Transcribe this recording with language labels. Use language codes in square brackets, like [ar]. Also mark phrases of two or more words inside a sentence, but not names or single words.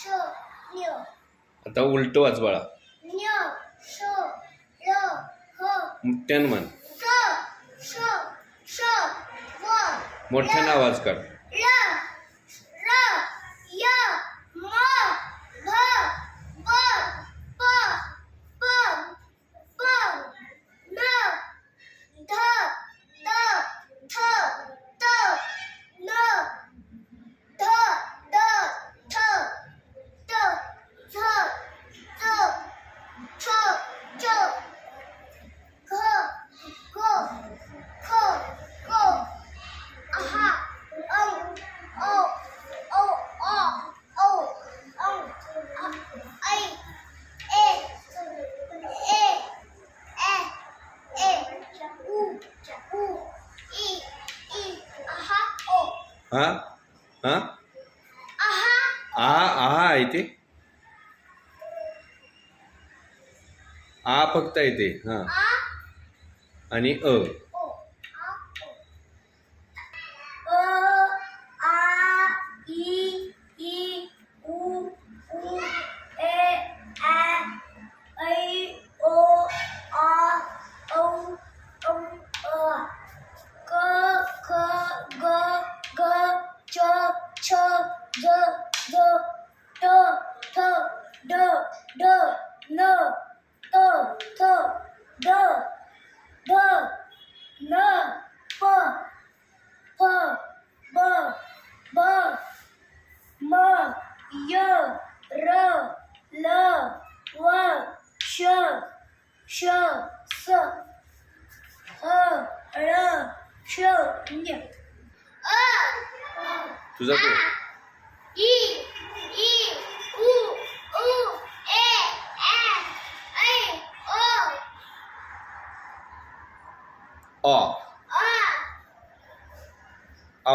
[mr] आता उलट वाच बाळा. मोठ्यानं म्हण. श श व मोठ्यानं आवाज काढ. र र य म भ व प प प न ध द थ त न ध द थ त थ च छ च घ घ ख ग आहा औ औ औ अ औ ऐ ए ए ए उ ई आहा ओ हा हा आहा आहा आहे ते. आ फक्त येते. हा आ आणि ओ आ ओ आ ई उ ए ऐ ओ आ औ क ख ग घ च छ ज झ ट ठ ड ढ न त थ द ध न प फ ब भ म य र ल व श श स ह ळ श ञ तुझा तू. ई उ ए ऐ ओ अ आ औ